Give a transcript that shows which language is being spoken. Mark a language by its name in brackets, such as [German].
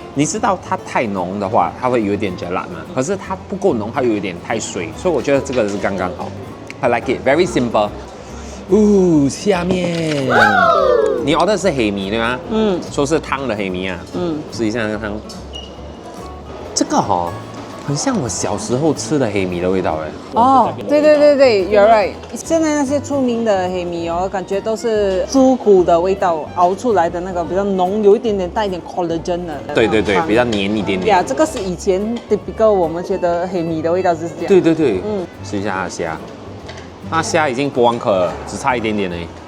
[Chinese] 你知道它太浓的话，它会有一点嚼烂嘛。可是它不够浓，它有一点太水，所以我觉得这个是刚刚好。 [English] I like it, very simple. [Chinese] 下面你order的是黑米对吗？说是汤的黑米啊。试一下那个汤。这个哦，很像我小时候吃的黑米的味道哎。哦，对， [English] You're right。 [Chinese] 现在那些出名的黑米哦，感觉都是猪骨的味道熬出来的那个比较浓，有一点点带一点 collagen 的。对，比较黏一点点。呀，这个是以前 typical 我们觉得黑米的味道就是这样。对，试一下它的虾，它虾已经剥完壳了，只差一点点而已。